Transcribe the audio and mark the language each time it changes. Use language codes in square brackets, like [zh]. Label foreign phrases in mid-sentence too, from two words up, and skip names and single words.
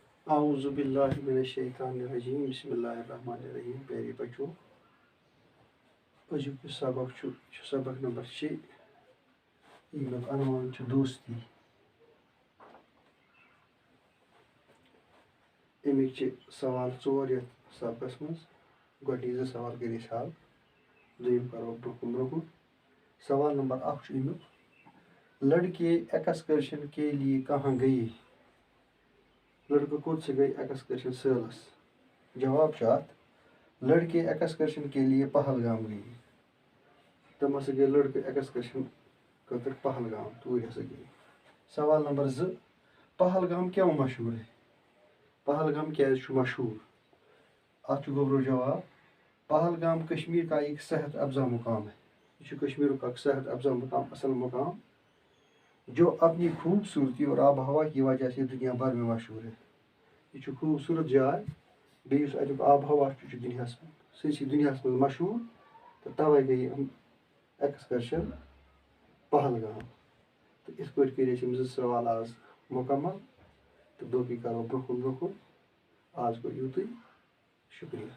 [ar] اعوذ باللہ من الشیطان الرجیم بسم اللہ الرحمن الرحیم [ur] پیارے بچوں [ks] أزیُک یُس سبق چھُ یہِ چھُ سبق نمبر 6 ییٚمیُک عنوان چھُ دوستی اَمِکۍ چھِ سوال 4 یتھ سبقس منٛز گۄڈٕنِکۍ 2 سوال کٔرۍ أسۍ حل دوٚیِم کرو برونٛہہ سوال نمبر 1 چھُ اَمیُک [ur] لڑکے ایکسکرشن کے لیے کہاں گئی [ks] لڑکہٕ کوٚت سے گئی ایکسکرشن سٲلس جواب چھُ اتھ [ur] لڑکے ایکسکرشن کے لیے پہلگام گئی [ks] تِم ہسا گٔے لڑکہٕ ایکسکرشن خٲطرٕ پہلگام توٗرۍ ہسا گٔے سوال نمبر 2 [ur] پہلگام کیوں مشہور ہے [ks] پہلگام کیازِ چھُ مشہور اتھ چھُ گوٚبرو جواب [ur] پہلگام کشمیر کا ایک صحت افزا مقام ہے [ks] یہ چھُ کشمیرُک اکھ صحت افزا مقام [ur] اصل مقام جو اپنی خوبصورتی اور آب و ہوا کی وجہ سے دنیا بھر میں مشہور ہے [ks] یہ چھُ خوبصورت جاے بیٚیہِ یُس اَتیُک آب و ہوا چھُ یہِ چھُ دُنیاہس منٛز سٲرسٕے دُنیاہس منٛز مشہوٗر تہٕ تَوے گٔے یِم ایکسکرشن پہلگام تہٕ یِتھ پٲٹھۍ کٔرۍ اَسہِ یِم 2 سوال آز مکمل تہٕ باقٕے کرو برونٛہہ کُن آز گوٚو یِتُے شُکریہ